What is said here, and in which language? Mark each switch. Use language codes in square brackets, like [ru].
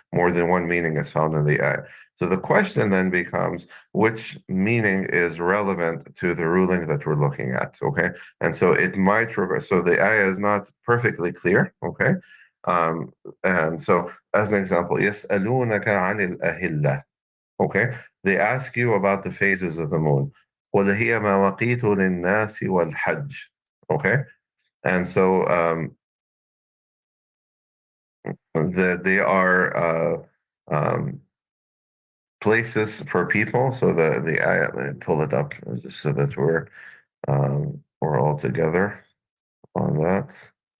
[en] More than one meaning is found in the ayah. So the question then becomes, which meaning is relevant to the ruling that we're looking at, okay? And so it might reverse. So the ayah is not perfectly clear, okay? Um, and so as an example, [ar] يَسْأَلُونَكَ عَنِ الْأَهِلَّةِ, [en] okay? They ask you about the phases of the moon. [ar] قُلْ هِيَ مَوَاقِيتُ لِلنَّاسِ وَالْحَجِّ, okay? [en] And so they are places for people. So let me pull it up just so that we're all together on that.